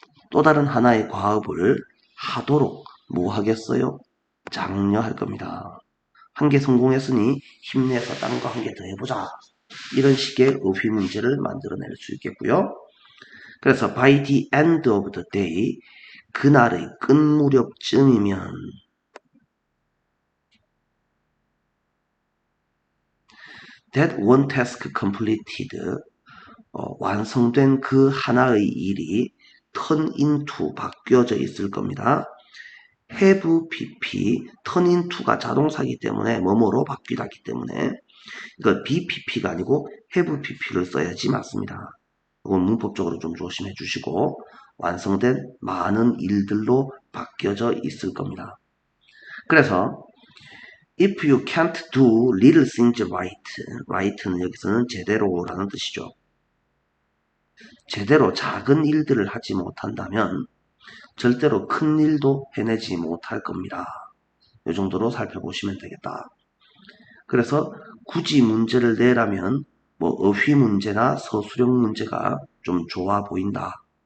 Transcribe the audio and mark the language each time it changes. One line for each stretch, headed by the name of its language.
Korean: 또 다른 하나의 과업을 하도록 뭐 하겠어요? 장려할 겁니다. 한 개 성공했으니 힘내서 딴 거 한 개 더 해보자. 이런 식의 어휘 문제를 만들어낼 수 있겠고요. 그래서
English: by the end of the day,
Korean: 그날의 끝 무렵쯤이면
English: that one task completed,
Korean: 완성된 그 하나의 일이 turn into, 바뀌어져 있을 겁니다. have pp, turn into가 자동사이기 때문에 뭐뭐로 바뀌다기 때문에 이거 bpp가 아니고 have pp를 써야지 맞습니다. 이건 문법적으로 좀 조심해 주시고 완성된 많은 일들로 바뀌어져 있을 겁니다. 그래서
English: if you can't do little things right,
Korean: right는 여기서는 제대로라는 뜻이죠. 제대로 작은 일들을 하지 못한다면 절대로 큰 일도 해내지 못할 겁니다. 이 정도로 살펴보시면 되겠다. 그래서 굳이 문제를 내라면 뭐 어휘 문제나 서술형 문제가 좀 좋아 보인다.